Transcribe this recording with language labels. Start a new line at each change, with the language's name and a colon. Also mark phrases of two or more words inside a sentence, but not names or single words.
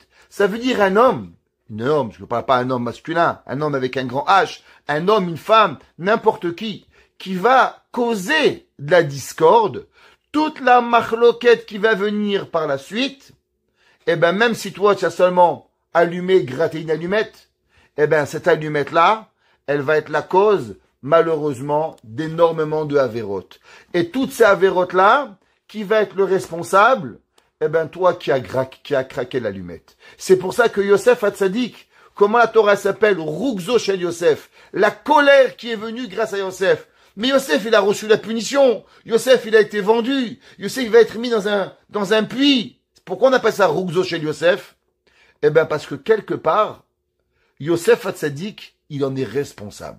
French: Ça veut dire un homme, je ne parle pas un homme masculin, un homme avec un grand H, un homme, une femme, n'importe qui va causer de la discorde, toute la machloquette qui va venir par la suite, eh ben, même si toi, tu as seulement allumé, gratté une allumette, eh ben, cette allumette-là, elle va être la cause, malheureusement, d'énormément de avérotes. Et toutes ces avérotes-là, qui va être le responsable? Eh ben, toi qui as craqué l'allumette. C'est pour ça que Yosef Hatzadik, comment la Torah s'appelle?
Hebrew: רוגזו של יוסף.
French: La colère qui est venue grâce à Yosef. Mais Yosef, il a reçu la punition. Yosef, il a été vendu. Yosef, il va être mis dans un puits. Pourquoi on appelle ça
Hebrew: רוגזו של יוסף?
French: Eh ben, parce que quelque part, Yosef Hatzadik, il en est responsable.